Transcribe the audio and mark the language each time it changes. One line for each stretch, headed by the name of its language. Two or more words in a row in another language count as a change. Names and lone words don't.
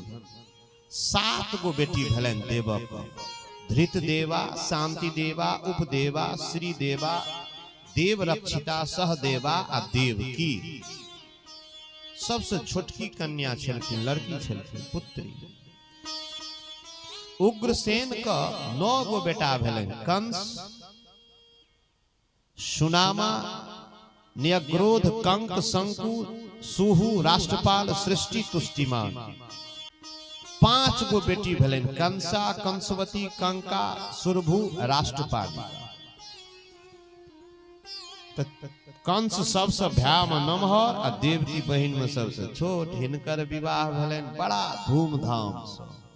Maithili: 7 गो बेटी भेलनि देवक, धृतदेवा, शांतिदेवा, उपदेवा, श्रीदेवा, देवरक्षिता, सहदेवा आ देवकी। सबसे छोटकी कन्या छलखिन, लड़की छलखिन, पुत्री। उग्रसेन का 9 गो बेटा भेलनि, कंस, सुनामा, न्यग्रोध, कंक, शंकु, सुहु, राष्ट्रपाल, सृष्टि, तुष्टिमान। 5 गो बेटी भेलनि, कंसा, कंसवती, कंका, सुरभु, राष्ट्रपाल। कंस सबसे भाई में नमहर आ देवकी बहिन में सबसे छोट। हिनकर विवाह भेलनि बड़ा धूमधाम से।